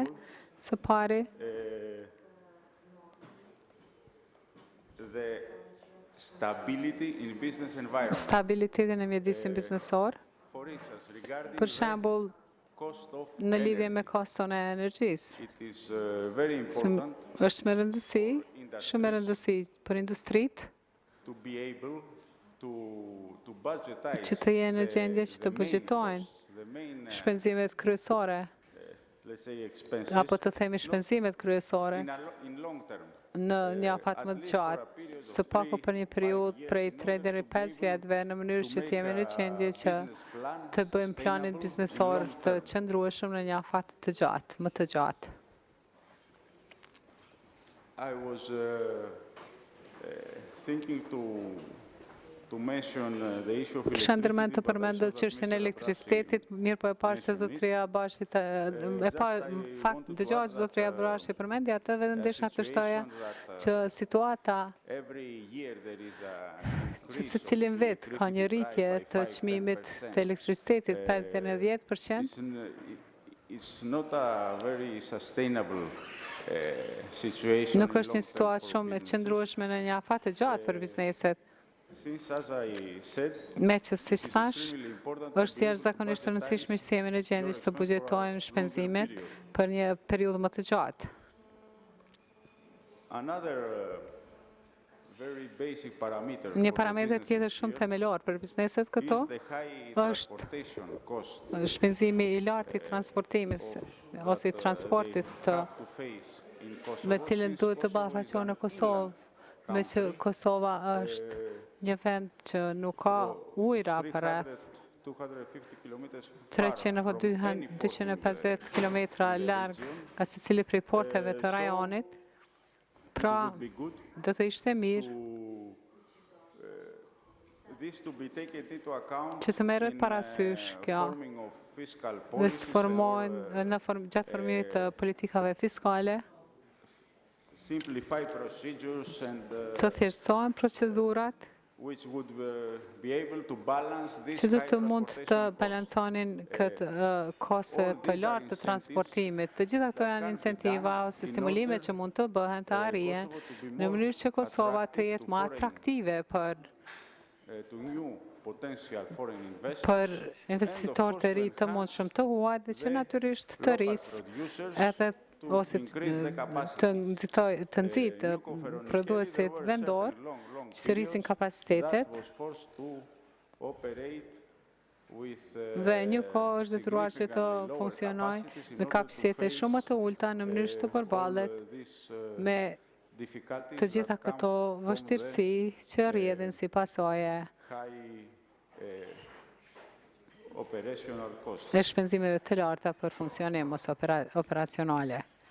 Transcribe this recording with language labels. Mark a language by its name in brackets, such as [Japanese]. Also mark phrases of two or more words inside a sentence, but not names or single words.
[Albanian] Së pari, stabilitetin e mjedisin biznesor, për shembull, në lidhje me koston e energjisë. Është me rëndësi, shumë me rëndësi për industritë, [English] to budgetize [Albanian] që të jenë në gjendje që të [English] the main [Albanian] buxhetojnë [English] costs, the main, [Albanian] shpenzimet kryesore, [English] let's say, expenses [Albanian] apo të themi shpenzimet kryesore [English] in long term. [Albanian] në një afat më të gjatë, së paku për një periudhë prej 3 deri 5 vjetëve, në mënyrë që të jemi në gjendje që të bëjmë planin biznesor të qëndrueshëm në një afat të gjatë, më të gjatë. [English] I was thinking to mention the issue of [Albanian] Kisha ndërmend të [English] electricity, but I [Albanian] përmendë [English] saw that [Albanian] çështjen e [English] Mr. [Albanian] elektricitetit, mirë po e parë se zotëria Bashi fakt dëgjoj që zotëria Bashi përmendi atë, vetëm desha të shtoja që situata [English] every year there is a [Albanian] që se cilin vit ka një rritje të çmimit të elektricitetit 5 deri në 10%, [English] it's not a very sustainable situation. [Albanian] nuk është një situatë shumë e qëndrueshme në një afat të gjatë për bizneset. [English] Since, as I said, [Albanian] Me që siç thash, [English] extremely important [Albanian] është jashtëzakonisht e rëndësishme që të jemi në gjendje që të buxhetojmë shpenzimet për një periudhë më të gjatë. [English] another very basic parameter [Albanian] Një [English] for the [Albanian] parametër tjetër [English] businesses [Albanian] shumë [English] here [Albanian] themelor për bizneset këto [English] is the high [Albanian] është [English] transportation cost [Albanian] shpenzimi i lartë i transportimit ose i transportit të [English] have to face in Kosovo, [Albanian] me cilën [English] since [Albanian] duhet të [English] Kosovo is [Albanian] ballafaqohen në [English] an [Albanian] Kosovë, me që Kosova është një vend që nuk ka ujra për rreth [English] 250 kilometers [Albanian] 300 apo 250 km larg nga secili prej porteve të rajonit. Pra, [English] be good [Albanian] do të ishte mirë [English] this to be taken into account [Albanian] që të merret [English] in, [Albanian] parasysh kjo [English] forming of fiscal [Albanian] dhe [English] policies [Albanian] të formohen gjatë formimit të politikave fiskale, [English] simplify procedures and [Albanian] të thjeshtohen procedurat [English] which would be able to balance this [Albanian] që do [English] high [Albanian] të mund të [English] transportation [Albanian] balanconin këtë koste të lartë të transportimit. Të gjitha këto janë incentiva ose stimulime që mund të bëhen të arrihen në mënyrë që Kosova të jetë më atraktive [English] to new potential foreign investors [Albanian] për investitorë të ri të mundshëm të huaj dhe që natyrisht të rrisë edhe ose të nxitë prodhuesit vendor që të rrisin kapacitetet dhe një kohë është detyruar që të funksionojë me kapacitete shumë më të ulta në mënyrë që të përballet me të gjitha këto vështirësi që rrjedhin si pasojë e shpenzimeve të larta për funksionim ose operacionale.